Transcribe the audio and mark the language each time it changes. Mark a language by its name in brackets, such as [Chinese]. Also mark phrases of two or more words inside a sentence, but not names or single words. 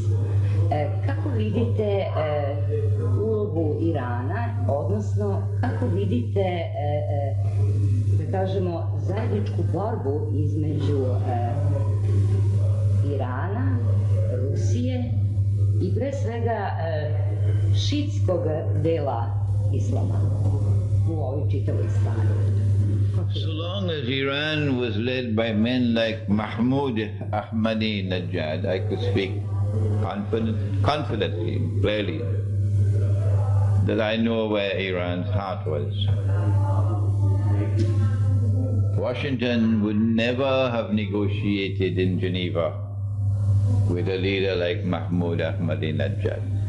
[Serbian] Kako vidite ulogu Irana, odnosno kako vidite, da kažemo, zajedničku borbu između Irana, Rusije i pre svega šiitskog dela islama u ovoj čitavoj stvari? [English] So long as Iran was led by men like Mahmoud Ahmadinejad, I could speak confidently, clearly, that I know where Iran's heart was. Washington would never have negotiated in Geneva with a leader like Mahmoud Ahmadinejad.